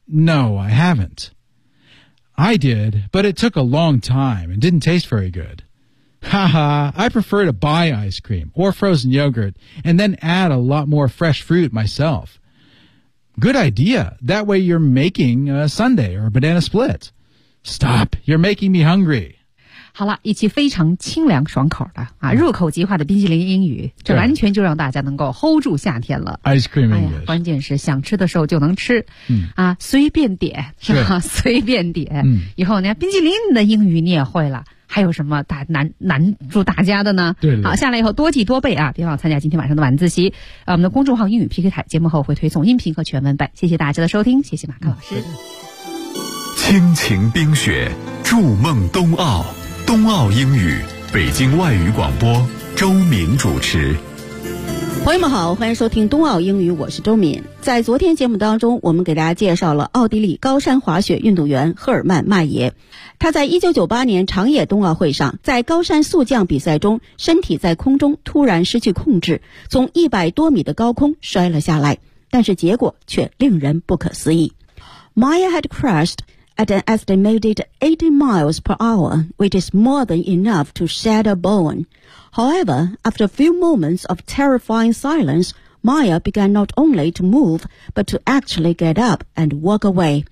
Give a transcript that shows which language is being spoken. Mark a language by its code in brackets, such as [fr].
[en] No, I haven't. I did, but it took a long time and didn't taste very good. Haha, I prefer to buy ice cream or frozen yogurt and then add a lot more fresh fruit myself. Good idea. That way you're making a sundae or a banana split. Stop, you're making me hungry. [zh] 好了，一期非常清凉爽口的啊，入口即化的冰淇淋英语，这完全就让大家能够 hold 住夏天了。 [en] Ice cream English， [zh] 关键是想吃的时候就能吃，啊，随便点是吧？随便点，以后呢，冰淇淋的英语你也会了。还有什么大难住大家的呢？对，好，下来以后多记多背啊，别忘参加今天晚上的晚自习。我们的公众号英语 PK 台节目后会推送音频和全文版。谢谢大家的收听，谢谢马克老师。亲情冰雪，筑梦冬奥。冬奥英语，北京外语广播，周敏主持。朋友们好，欢迎收听冬奥英语，我是周敏。在昨天节目当中，我们给大家介绍了奥地利高山滑雪运动员赫尔曼·迈耶。他在1998年长野冬奥会上，在高山速降比赛中，身体在空中突然失去控制，从100多米的高空摔了下来，但是结果却令人不可思议。 [en] Maya had crashed at an estimated 80 miles per hour, which is more than enough to shatter bone. However, after a few moments of terrifying silence, Maya began not only to move, but to actually get up and walk away.